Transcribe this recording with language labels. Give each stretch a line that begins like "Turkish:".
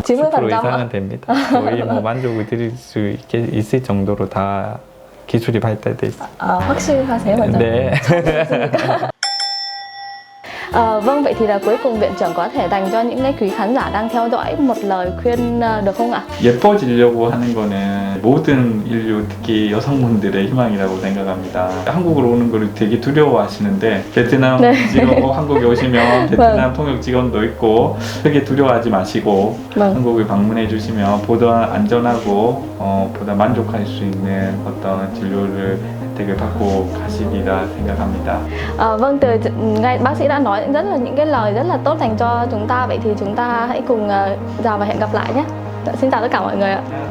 Korean: 90% 10% 이상은 됩니다. 거의 뭐 만족을 드릴 수 있을 정도로 다 기술이 발달돼 있습니다. 확실하세요? 완전? 네.
Vietnamese: Vâng, vậy thì là cuối cùng viện trưởng có thể dành cho những cái quý khán giả đang theo dõi một lời khuyên được không ạ?
Korean: 예뻐지려고 하는 거는 모든 인류, 특히 여성분들의 희망이라고 생각합니다. 한국으로 오는 거를 되게 두려워하시는데 베트남 네. 직원, 한국에 오시면 베트남 통역 직원도 있고 크게 두려워하지 마시고
Vietnamese: Vâng.
Korean: 한국을 방문해 주시면 보다 안전하고 보다 만족할 수 있는 어떤 진료를 혜택을 받고 가시리라 생각합니다.
Vietnamese: Vâng, ngay bác sĩ đã nói rất là những cái lời rất là tốt dành cho chúng ta. Vậy thì chúng ta hãy cùng chào và hẹn gặp lại nhé. Xin chào tất cả mọi người ạ.